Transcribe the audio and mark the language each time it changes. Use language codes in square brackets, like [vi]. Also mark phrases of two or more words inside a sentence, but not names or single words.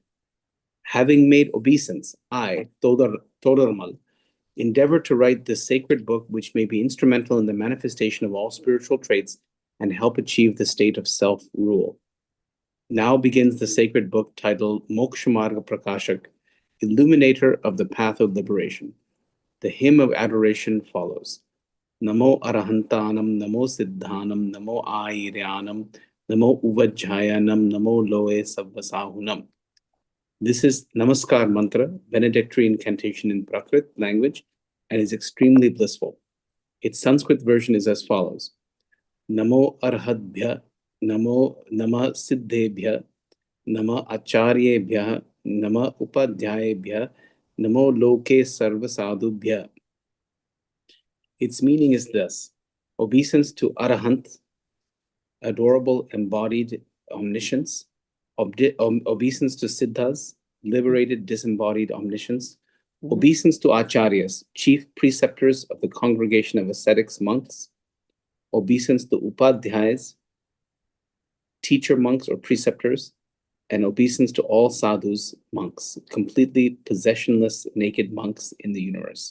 [en] Having made obeisance, I, Todarmal, endeavor to write this sacred book which may be instrumental in the manifestation of all spiritual traits and help achieve the state of self-rule. Now begins the sacred book titled Moksh Marg Prakashak, Illuminator of the Path of Liberation. The hymn of adoration follows. [pra] Namo Arahantanam, Namo Siddhanam, Namo Airyanam, Namo Uvajjayanam, Namo Loe Savvasahunam. [en] This is Namaskar mantra, benedictory incantation in Prakrit language, and is extremely blissful. Its Sanskrit version is as follows. [sa] Namo Arhadbhya, Namo Nama Siddhebhya, Nama Acharyebhya, Nama Upadhyayebhya, Namo Loke Sarvasadhubhya. [en] Its meaning is this: obeisance to Arahant, adorable embodied omniscience, obeisance to Siddhas, liberated disembodied omniscience, Mhm. obeisance to acharyas, chief preceptors of the congregation of ascetics monks, obeisance to upadhyayas, teacher monks or preceptors, and obeisance to all sadhus, monks, completely possessionless naked monks in the universe.